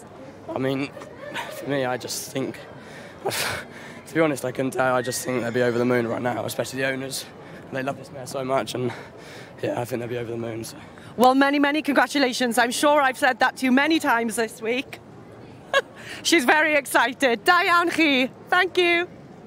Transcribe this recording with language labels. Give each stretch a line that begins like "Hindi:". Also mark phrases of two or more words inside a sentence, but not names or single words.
English: I mean, for me, I just think... to be honest, I couldn't tell. I just think they'll be over the moon right now, especially the owners. They love this mare so much, and yeah, I think they'll be over the moon. So. Well, many, many congratulations. I'm sure I've said that to you many times this week. She's very excited.
Welsh: Da iawn chi.
English: Thank you.